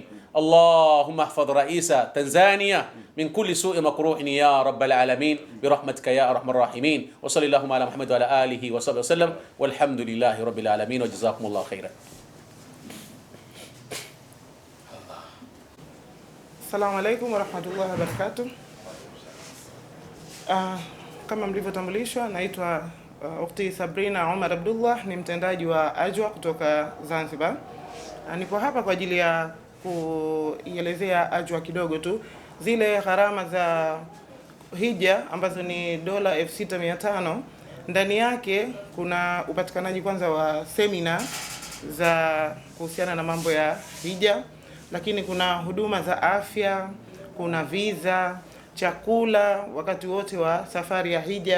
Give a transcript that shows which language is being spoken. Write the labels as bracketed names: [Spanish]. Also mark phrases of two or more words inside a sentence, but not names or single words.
[Arabic] اللهم احفظ رئيس تنزانيا من كل سوء مكروه يا رب العالمين برحمتك يا أرحم الراحمين. وصلى اللهم على محمد وعلى آله وصحبه وسلم والحمد لله رب العالمين وجزاكم الله خيرا. السلام عليكم ورحمة الله وبركاته. [Swahili] Kama mlivyotambulishwa, naitwa Ukhti Sabrina Omar Abdullah, ni mtendaji wa Ajwa kutoka Zanzibar. Nipo hapa kwa ajili ya kuielezea Ajwa kidogo tu. Zile gharama za hija ambazo ni dola 6500, ndani yake kuna upatikanaji kwanza wa semina za kuhusiana na mambo ya hija, lakini kuna huduma za afya, kuna visa, chakula wakati wote wa safari ya hija.